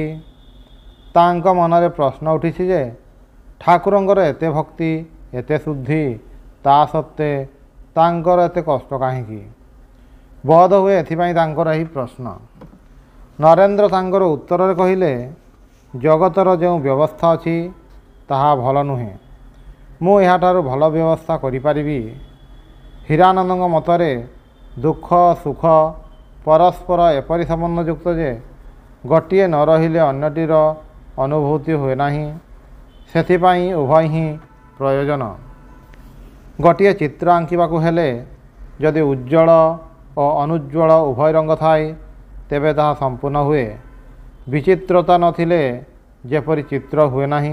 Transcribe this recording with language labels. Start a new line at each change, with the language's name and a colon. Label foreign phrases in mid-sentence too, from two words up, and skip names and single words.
Odia: ତାଙ୍କ ମନରେ ପ୍ରଶ୍ନ ଉଠିଛି ଯେ ଠାକୁରଙ୍କର ଏତେ ଭକ୍ତି ଏତେ ଶୁଦ୍ଧି, ତା ସତ୍ତ୍ୱେ ତାଙ୍କର ଏତେ କଷ୍ଟ କାହିଁକି? ବୋଧ ହୁଏ ଏଥିପାଇଁ ତାଙ୍କର ଏହି ପ୍ରଶ୍ନ। ନରେନ୍ଦ୍ର ତାଙ୍କର ଉତ୍ତର ରେ କହିଲେ, ଜଗତର ଯୋ ବ୍ୟବସ୍ଥା ଅଛି ତାହା ଭଲ ନୁହେଁ। ମୁଁ ଏହାଠାରୁ ଭଲ ବ୍ୟବସ୍ଥା କରି ପାରିବି। ହିରାନନ୍ଦଙ୍କ ମତରେ ଦୁଃଖ ସୁଖ ପରସ୍ପର ଏପରି ସମ୍ବନ୍ଧଯୁକ୍ତ ଯେ ଗୋଟିଏ ନ ରହିଲେ ଅନ୍ୟଟିର ଅନୁଭୂତି ହୁଏ ନାହିଁ। ସେଥିପାଇଁ ଉଭୟ ହିଁ ପ୍ରୟୋଜନ। ଗୋଟିଏ ଚିତ୍ର ଆଙ୍କିବାକୁ ହେଲେ ଯଦି ଉଜ୍ଜ୍ୱଳ ଓ ଅନୁଜ୍ଜ୍ୱଳ ଉଭୟ ରଙ୍ଗ ଥାଏ ତେବେ ତାହା ସମ୍ପୂର୍ଣ୍ଣ ହୁଏ। ବିଚିତ୍ରତା ନଥିଲେ ଯେପରି ଚିତ୍ର ହୁଏ ନାହିଁ।